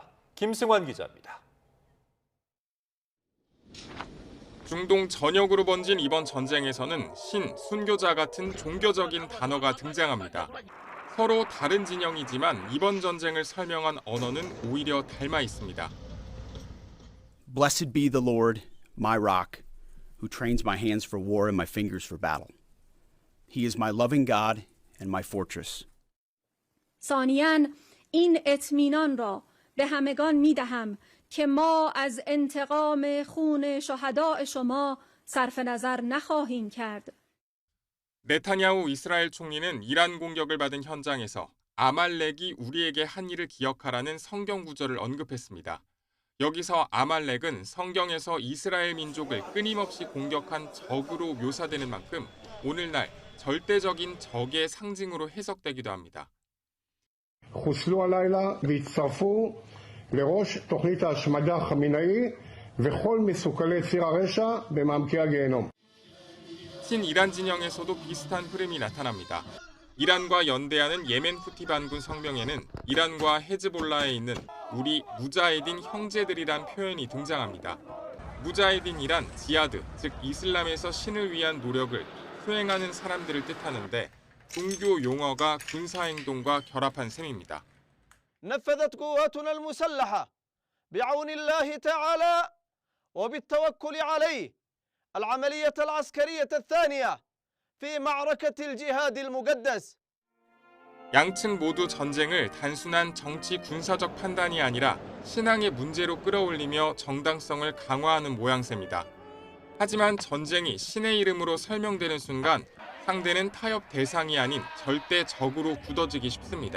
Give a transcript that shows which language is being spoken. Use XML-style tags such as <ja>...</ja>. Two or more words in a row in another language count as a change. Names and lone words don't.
<ko>김승환 기자입니다. 중동 전역으로 번진 이번 전쟁에서는 신, 순교자 같은 종교적인 단어가 등장합니다. 서로 다른 진영이지만 이번 전쟁을 설명한 언어는 오히려 닮아 있습니다.</ko> <en>Blessed be the Lord, my rock, who trains my hands for war and my fingers for battle. He is my loving God and my fortress.</en> <fa>ثانیاً این اطمینان را به همگان می‌دهم که ما از انتقام خون شهداء شما صرف نظر نخواهیم کرد.</fa> <ko>네타냐후 이스라엘 총리는 이란 공격을 받은 현장에서 아말렉이 우리에게 한 일을 기억하라는 성경 구절을 언급했습니다. 여기서 아말렉은 성경에서 이스라엘 민족을 끊임없이 공격한 적으로 묘사되는 만큼 오늘날 절대적인 적의 상징으로 해석되기도 합니다.</ko> <he>חוסלו הלילה והצטרפו לראש תוכנית ההשמדה החמינאי וכל מסוכלי ציר הרשע במעמקי הגיהנום.</he> <ko>친이란 진영에서도 비슷한 흐름이 나타납니다. 이란과 연대하는 예멘 후티 반군 성명에는 이란과 헤즈볼라에 있는 우리 무자헤딘 형제들이란 표현이 등장합니다. 무자헤딘이란 지하드, 즉 이슬람에서 신을 위한 노력을 수행하는 사람들을 뜻하는데 종교 용어가 군사 행동과 결합한 셈입니다.</ko> <ar>نفذت قواتنا المسلحة بعون الله تعالى وبالتوكل عليه العملية العسكرية الثانية في معركة الجهاد المقدس.</ar> <ko>양측 모두 전쟁을 단순한 정치 군사적 판단이 아니라 신앙의 문제로 끌어올리며 정당성을 강화하는 모양새입니다. 하지만 전쟁이 신의 이름으로 설명되는 순간 상대는 타협 대상이 아닌 절대 적으로 굳어지기 쉽습니다.</ko>